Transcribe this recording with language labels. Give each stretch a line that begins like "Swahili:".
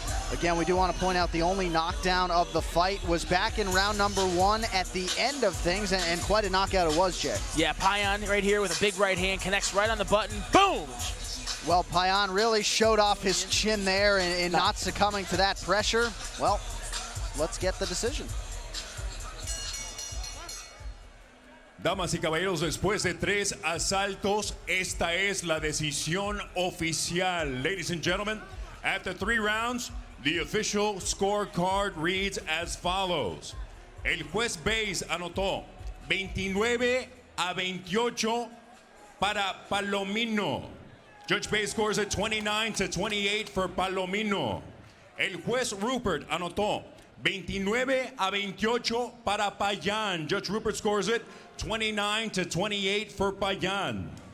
English: Again, we do want to point out the only knockdown of the fight was back in round number 1 at the end of things, and quite a knockout it was, Jay. Yeah, Payan right here with a big right hand, connects right on the button, boom! Well, Payan really showed off his chin there in not succumbing to that pressure. Well, let's get the decision.
Spanish: Damas y caballeros, después de 3 asaltos, esta es la decisión oficial.
English: Ladies and gentlemen, after 3 rounds, the official scorecard reads as follows.
Spanish: El juez Baez anotó 29-28 para Palomino.
English: Judge Baez scores at 29-28 for Palomino.
Spanish: El juez Rupert anotó 29-28 para Payan.
English: Judge Rupert scores it 29-28 for Payan.